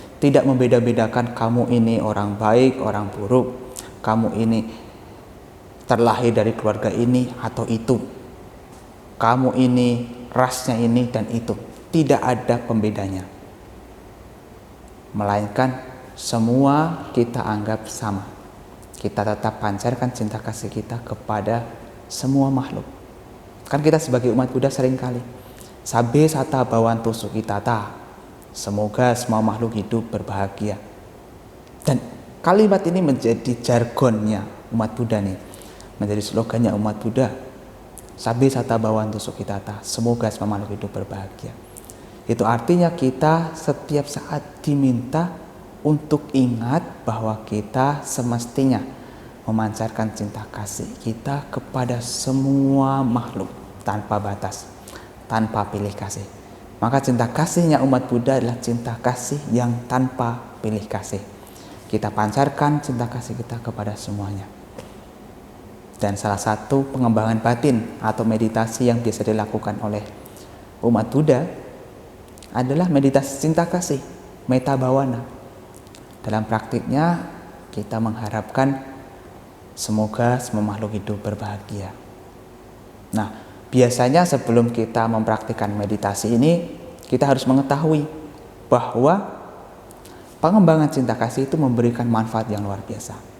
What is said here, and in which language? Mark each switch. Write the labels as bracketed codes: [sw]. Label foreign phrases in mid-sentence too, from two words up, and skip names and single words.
[id] Tidak membeda-bedakan kamu ini orang baik, orang buruk, kamu ini terlahir dari keluarga ini atau itu, kamu ini rasnya ini dan itu. Tidak ada pembedanya, melainkan semua kita anggap sama. Kita tetap pancarkan cinta kasih kita kepada semua makhluk. Kan kita sebagai umat Buddha seringkali [pi] Sabbe sata bhavantu sukhitata, [id] semoga semua makhluk hidup berbahagia. Dan kalimat ini menjadi jargonnya umat Buddha nih, menjadi slogannya umat Buddha. [pi] Sabbe sata bhavantu sukhitata, [id] semoga semua makhluk hidup berbahagia. Itu artinya kita setiap saat diminta untuk ingat bahwa kita semestinya memancarkan cinta kasih kita kepada semua makhluk tanpa batas, tanpa pilih kasih. Maka cinta kasihnya umat Buddha adalah cinta kasih yang tanpa pilih kasih. Kita pancarkan cinta kasih kita kepada semuanya. Dan salah satu pengembangan batin atau meditasi yang biasa dilakukan oleh umat Buddha adalah meditasi cinta kasih, [pi] metta bhavana. [id] Dalam praktiknya kita mengharapkan semoga semua makhluk hidup berbahagia. Nah, biasanya sebelum kita mempraktikkan meditasi ini, kita harus mengetahui bahwa pengembangan cinta kasih itu memberikan manfaat yang luar biasa.